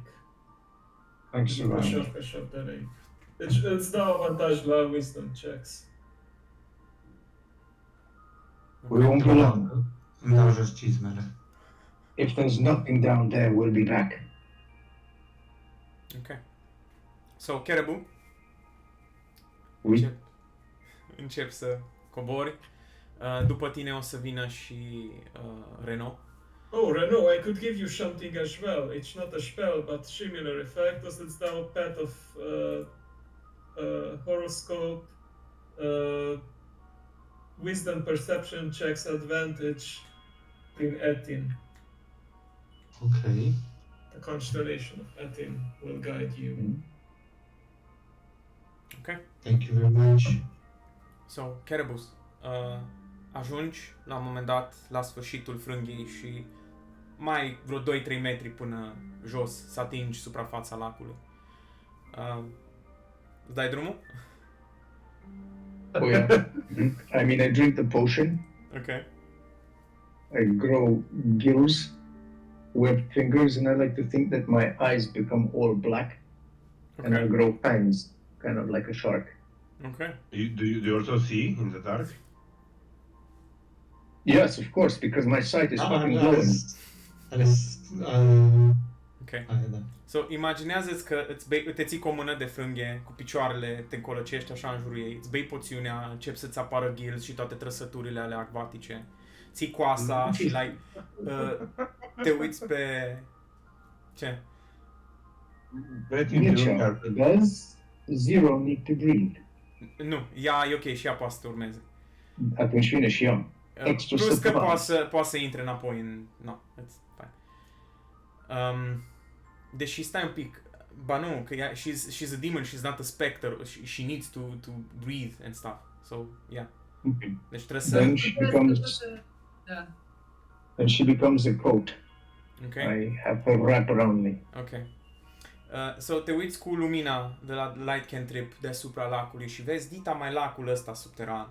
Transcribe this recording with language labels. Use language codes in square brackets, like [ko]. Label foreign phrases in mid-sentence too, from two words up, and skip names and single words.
[en] Thanks a The lot. surface of the lake. [ro] Îți dau avantaj la [en] wisdom checks. We won't be long. [ro] Îmi dau jos cizmele. [en] If there's nothing down there, we'll be back. Ok. So, Kerebu, Oui. [ro] încep să cobori. După tine o să vină și Renault. [en] Oh, Renault, I could give you something as well. It's not a spell, but similar effect. Does it down a pet of horoscope, wisdom perception checks advantage in Etin. Ok. The constellation of Etin will guide you. Ok. Thank you very much. So, [ro] Kerebus, ajungi la un moment dat la sfârșitul frânghiei și mai ai vreo 2-3 metri până jos să atingi suprafața lacului. Îți dai drumul? [en] Oh yeah. I mean, I drink the potion. Ok. I grow gills, webbed fingers, and I like to think that my eyes become all black, and I Ok. grow fangs, kind of like a shark. Ok. Do you also see in the dark? Yes, of course, because my sight is fucking glowing. Ok. [ro] Da. [en] So, [ro] imaginează-ți că te ții cu o mână de frânghie, cu picioarele, te încolăcești așa în jurul ei, îți bei poțiunea, începi să-ți apară gills și toate trăsăturile alea acvatice. Ții coasa și te uiți pe... Ce? [en] Mircea, does Zero need to breathe? [ro] Nu, ea e ok și ea poate să te urmeze. Atunci vine și eu. Extra Plus că [en] surprise. [ro] poate să intre înapoi în... [en] No, it's fine. [ro] Deși stai un pic... Ba nu, că ea, [en] she's a demon, she's not a spectre, she needs to breathe and stuff. So, yeah. Okay. [ro] Deci trebuie [en] Then [ro] să... [en] she becomes a coat. Ok, I have her wrap around me. ok. [ro] So te uiți cu lumina de la Light Cantrip deasupra lacului și vezi dita mai lacul ăsta subteran.